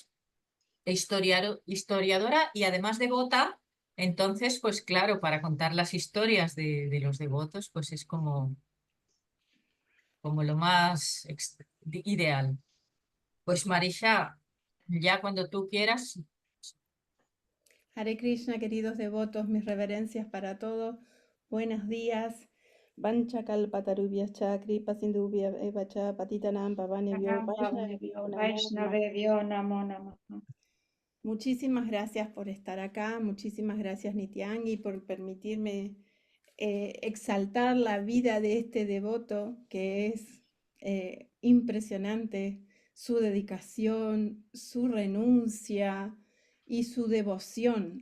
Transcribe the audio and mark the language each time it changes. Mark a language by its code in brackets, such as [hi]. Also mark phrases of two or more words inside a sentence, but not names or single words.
[es] Historiadora y además devota, entonces, pues claro, para contar las historias de los devotos, pues es como lo más ideal. Pues Marisha, ya cuando tú quieras. Hare Krishna, queridos devotos, mis reverencias para todos. Buenos días. [sa] वाञ्छा कल्पतरुभ्यश्च कृपा सिन्धुभ्य एवच पतितानां पावनेभ्यो वैष्णवेभ्यो नमो नमः. वैष्णवेभ्यो नमो नमः. [es] Muchísimas gracias por estar acá, muchísimas gracias Nityangi por permitirme exaltar la vida de este devoto que es impresionante, su dedicación, su renuncia y su devoción.